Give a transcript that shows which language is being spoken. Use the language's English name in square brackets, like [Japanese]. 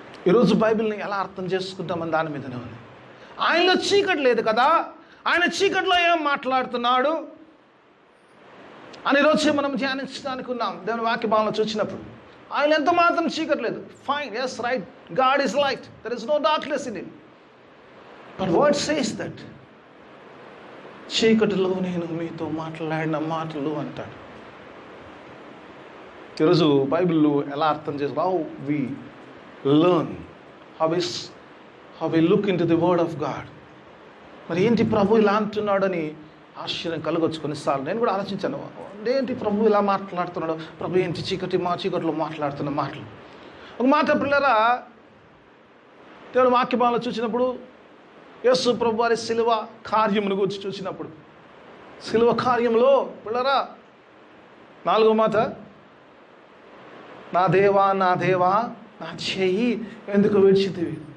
[Telugu] ఈరోజు బైబిల్ని ఎలా అర్థం చేసుకుంటామని దాని మీదనే ఉంది. ఆయనలో చీకటి లేదు కదా, ఆయన చీకటిలో ఏం మాట్లాడుతున్నాడు అని ఈరోజు మనం ధ్యానించడానికి ఉన్నాం. దేవుని వాక్య భావనలో చూసినప్పుడు ఆయన ఎంత మాత్రం చీకటి లేదు. [English] Fine, yes, right, God is light, there is no darkness in him. But word says that [Telugu] చీకటిలో నేను మీతో మాట్లాడిన మాటలు అంటాడు. ఈరోజు బైబిల్ ఎలా అర్థం చేసుకో, [English] How we learn, how we look into the word of God. [Telugu] మరి ఏంటి ప్రభు ఇలా అంటున్నాడని ఆశ్చర్యం కలగొచ్చు. కొన్నిసార్లు నేను కూడా ఆలోచించాను, ఏంటి ప్రభు ఇలా మాట్లాడుతున్నాడు, ప్రభు ఏంటి చీకటిలో మాట్లాడుతున్న మాటలు. ఒక మాట పిల్లరా, దేవుడు వాక్య భాగంలో చూసినప్పుడు యేసు ప్రభు వారి శిలువ కార్యమును గురించి చూసినప్పుడు, శిలువ కార్యంలో పిల్లరా 4వ మాట, నా దేవా నా దేవా నా చెయ్యి ఎందుకు విడిచితివి.